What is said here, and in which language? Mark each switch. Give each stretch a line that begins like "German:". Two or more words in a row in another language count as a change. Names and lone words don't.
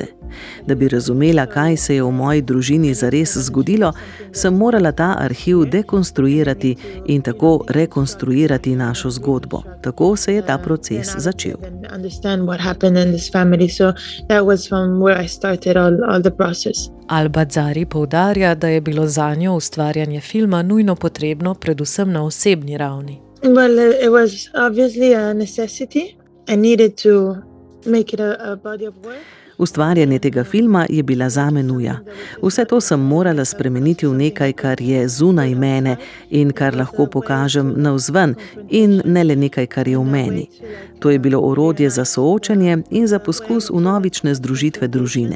Slovenian: Da bi razumela, kaj se je v moji družini zares zgodilo, sem morala ta arhiv dekonstruirati in tako rekonstruirati našo zgodbo. Tako se je ta proces začel. Al-Bazari poudarja, da je bilo zanjo ustvarjanje filma nujno potrebno predvsem na osebni ravni.
English: It was obviously a necessity. I needed to make it a body of work.
Slovenian: Ustvarjanje tega filma je bila zame nuja. Vse to sem morala spremeniti v nekaj, kar je zunaj mene in kar lahko pokažem navzven in ne le nekaj, kar je v meni. To je bilo orodje za soočanje in za poskus vnovične združitve družine.